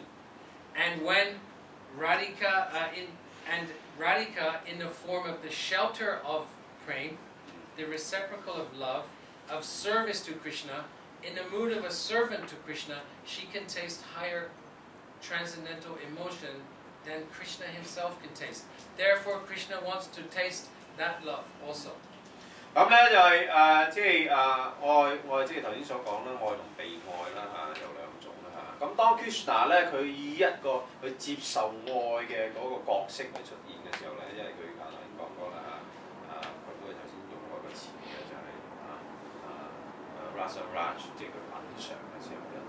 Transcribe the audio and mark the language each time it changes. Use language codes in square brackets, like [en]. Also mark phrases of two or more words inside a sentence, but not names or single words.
[en] And when Radhika Radhika in the form of the shelter of prema, the reciprocal of love, of service to Krishna, in the mood of a servant to Krishna, she can taste higher transcendental emotion than Krishna himself can taste. Therefore, Krishna wants to taste that love also. [yue] 咁咧就係即係愛即係頭先所講啦，愛同被愛啦有兩種啦咁當 Krishna 咧佢以一個去接受愛嘅嗰個角色去出現嘅時候咧，因為佢頭先講過啦佢都係頭先用過一個詞嘅就係Rasa Raj， 即係佢品嚐嘅時候咧。